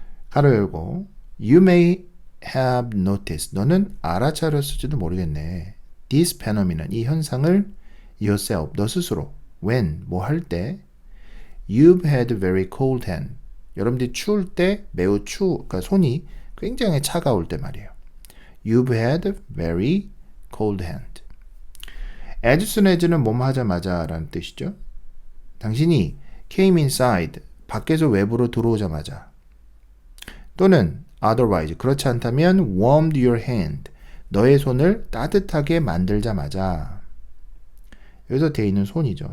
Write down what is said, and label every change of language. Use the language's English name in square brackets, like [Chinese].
[Korean] 가로 열고 [English] You may have noticed [Korean] 너는 알아차렸을지도 모르겠네. [English] This phenomenon [Korean] 이 현상을 yourself 너 스스로 when 뭐 할 때 [English] You've had very cold hand [Korean] 여러분들이 추울 때 매우 그러니까 손이 굉장히 차가울 때 말이에요. [English] You've had very cold hand. As soon as [Korean] 는 뭐뭐 하자마자 라는 뜻이죠. 당신이 [English] came inside, [Korean] 밖에서 외부로 들어오자마자 또는 otherwise, 그렇지 않다면 [English] warmed your hand, [Korean] 너의 손을 따뜻하게 만들자마자 여기서 되어 있는 손이죠.